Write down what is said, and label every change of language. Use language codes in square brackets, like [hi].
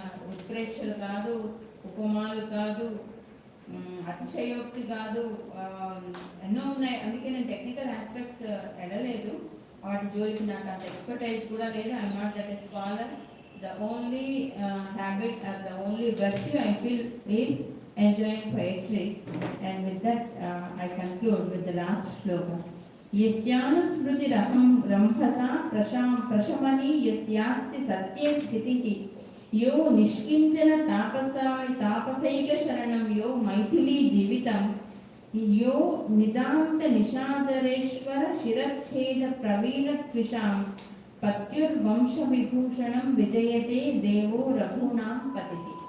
[te] ఉత్ప్రేక్షలు కాదు, ఉపమాలు కాదు, అతిశయోక్తి కాదు, ఎన్నో ఉన్నాయి. అందుకే నేను టెక్నికల్ ఆస్పెక్ట్స్ ఎడలేదు, వాటి జోలికి నాకు అంత ఎక్స్పర్టైజ్ కూడా లేదు. [en] I'm not that a scholar. The only habit or the only virtue I feel is enjoying poetry. And with that I conclude with the last shloka. [sa] యస్యానుస్మృతిరహం రంభసా ప్రశమని యస్యాస్తి సత్యే స్థితిః యో నిష్కించన తాపసైక శరణం యో మైథిలీ జీవితం యో నిదాంత నిశాచరేశ్వర శిరచ్ఛేద ప్రవీణ త్విషాం పత్యుర్వంశ విభూషణం విజయతే దేవో రఘూనాం పతిః.